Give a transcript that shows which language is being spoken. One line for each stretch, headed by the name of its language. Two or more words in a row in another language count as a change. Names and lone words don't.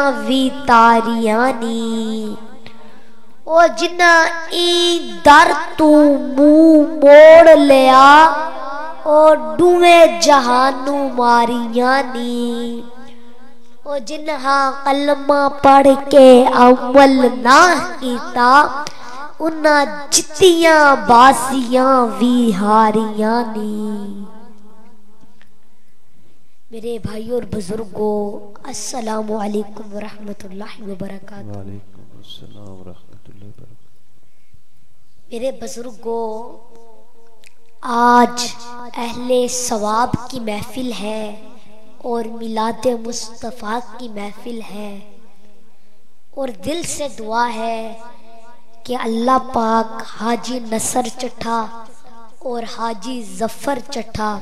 Punjabi: بھی تاریاں نی، او جنہاں ای در توں منہ موڑ لیا، او دوویں جہانوں ماریاں نی، او جنہاں کلمہ پڑھ کے عمل نہ کیتا، انہاں جتیاں بازیاں بھی ہاریاں نی.
Urdu: میرے بھائیوں اور بزرگو,
Arabic: السلام عليكم ورحمة الله وبركاته. وعليكم السلام ورحمة الله وبركاته.
Urdu: میرے بزرگو، آج اہل ثواب کی محفل ہے اور میلاد مصطفیٰ کی محفل ہے، اور دل سے دعا ہے کہ اللہ پاک حاجی نصر چٹھہ اور حاجی ظفر چٹھہ,